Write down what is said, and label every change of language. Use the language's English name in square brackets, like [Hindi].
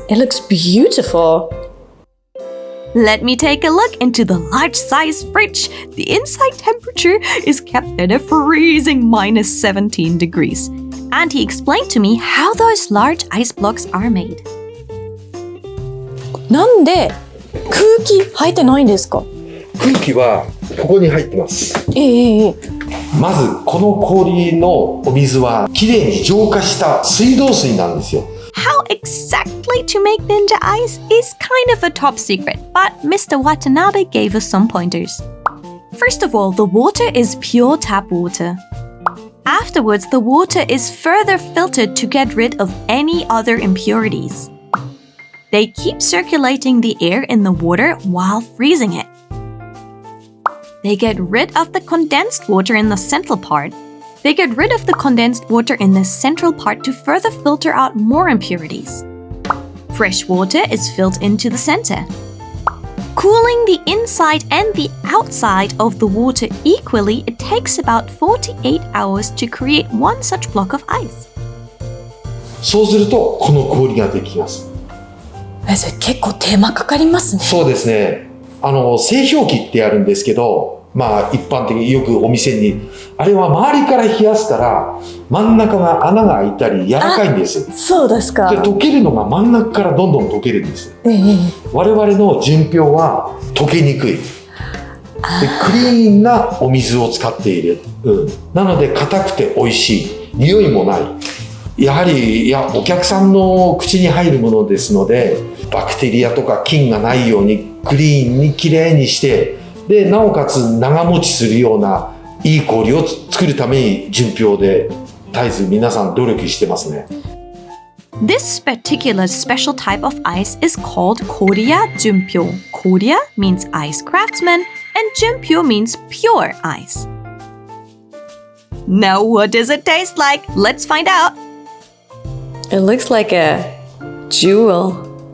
[English] It looks beautiful. Let me take a look into the large-size fridge. The inside temperature is kept at a freezing -17 degrees. And he explained to me how those large ice blocks are made. [Japanese] なんで空気入ってないんですか？空気はここに入ってます。まずこの氷のお水はきれいに浄化した水道水なんですよ。 [English] How exactly to make ninja ice is kind of a top secret, but Mr. Watanabe gave us some pointers. First of all, the water is pure tap water. Afterwards, the water is further filtered to get rid of any other impurities. They keep circulating the air in the water while freezing it. They get rid of the condensed water in the central part. They get rid of the condensed water in the central part to further filter out more impurities. Fresh water is filled into the center. Cooling the inside and the outside of the water equally, it takes about 48 hours to create one such block of ice. [Japanese] そうするとこの氷ができます。それ結構手間かかりますね。そうですね。製氷機ってあるんですけど、まあ一般的によくお店に、あれは周りから冷やすから真ん中が穴が開いたり柔らかいんです。そうですか。で溶けるのが真ん中からどんどん溶けるんです。我々の純氷は溶けにくい。でクリーンなお水を使っている。なので硬くて美味しい。匂いもない。やはりお客さんの口に入るものですので、バクテリアとか菌がないようにクリーンにきれいにして、でなおかつ長持ちするようないい氷を作るために純氷で絶えず皆さん努力してますね。 [English] This particular special type of ice is called KORIYA JUNPYO. KORIYA means ice craftsman and JUNPYO means pure ice. Now what does it taste like? Let's find out. It looks like a jewel.